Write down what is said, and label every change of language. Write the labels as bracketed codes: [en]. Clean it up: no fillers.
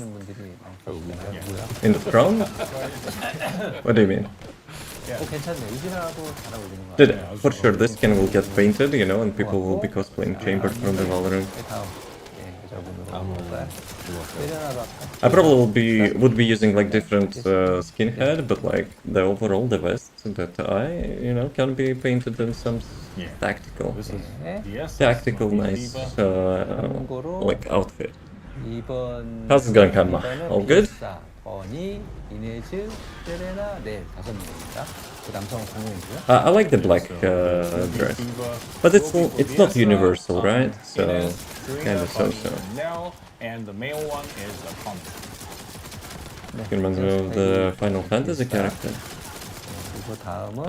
[ko] 좋아하시는 분들이 많거든요. 뭐야? [en] In the front? What do you mean? [ko] 괜찮네. 이진아도 잘 어울리는 거 같아요. [en] For sure, this skin will get painted, and people will be cosplaying Chamber from the Valorant. [ko] 다음. 예, 여자분으로 볼까요? 이진아도 아까. [en] I probably would be using like different skin head, but like the vest that can be painted in some tactical, This is [ko] 네. [en] DS. tactical nice like outfit. [ko] 2번. [en] How's it going, Karma? All good? [ko] 버니, 이네즈, 세레나, 네, 5명입니다. 그 남성은 공룡이고요. [en] I like the black dress, but it's not universal, right? So kind of so-so. And the male one is a comic. You reminds me of the Final Fantasy character. [ko] 그리고 다음은